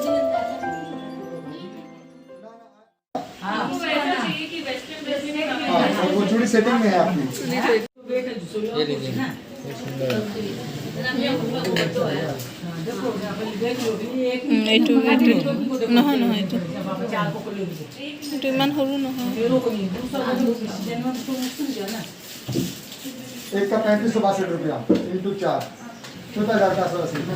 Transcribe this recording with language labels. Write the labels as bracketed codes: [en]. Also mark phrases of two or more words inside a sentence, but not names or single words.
[hi] वो चूड़ी सेटिंग में है आपकी। ये लीजिए ना। [as] এইটো নহয় নহয় এইটো ইমান সৰু নহয়। [hi] एक का 3562 रुपया इंटू 4 14,480।